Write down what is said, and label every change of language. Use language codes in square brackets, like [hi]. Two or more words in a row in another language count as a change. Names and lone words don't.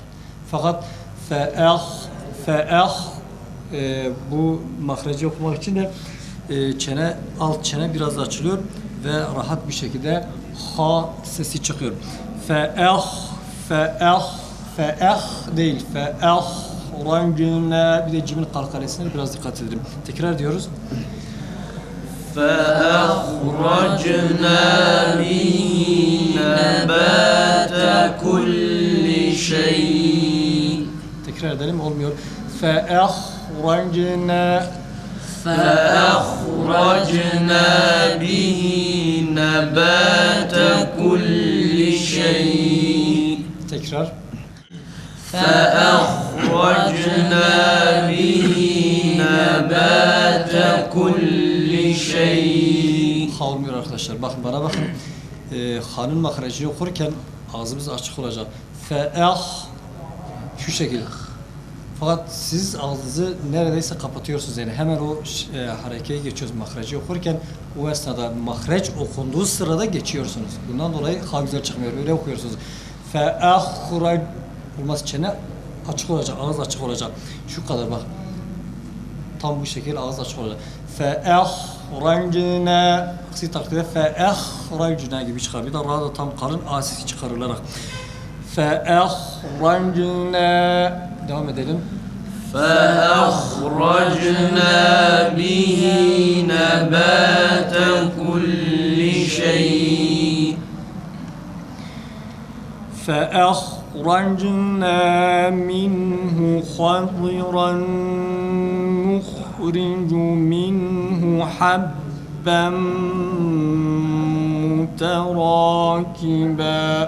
[tr] Fakat bu mahreci okumak için de alt çene biraz açılıyor ve rahat bir şekilde ha sesi çıkıyor. Değil. Rancına bir de cimin kalkalesine biraz dikkat edelim. Tekrar diyoruz. [ar] فأخرجنا به نبات كل شيء. [tr] Tekrar edelim olmuyor. [ar] فأخرجنا به نبات كل شيء. [tr] Tekrar. [ar] فأخرجنا به نبات كل شيء. [tr] Ha olmuyor arkadaşlar. Bakın bana bakın. Ha'nın mahrecini okurken ağzımız açık olacak. Şu şekilde. Fakat siz ağzınızı neredeyse kapatıyorsunuz yani hemen o harekeye geçiyoruz mahreci okurken o esnada mahreç okunduğu sırada geçiyorsunuz. Bundan dolayı ha güzel çıkmıyor. Öyle okuyorsunuz. Olmaz çene açık olacak, ağız açık olacak. Şu kadar bak. Tam bu şekilde ağız açık olacak. Fe'ahracna aksi takdirde fe'ahracna gibi çıkar. Bir de ra'da tam kalın a sesi çıkarılarak. Fe'ahracna devam edelim. [ar] فأخرجنا به نبات كل شيء. فأخرجنا منه خضرا نخرج منه حبا متراكبا.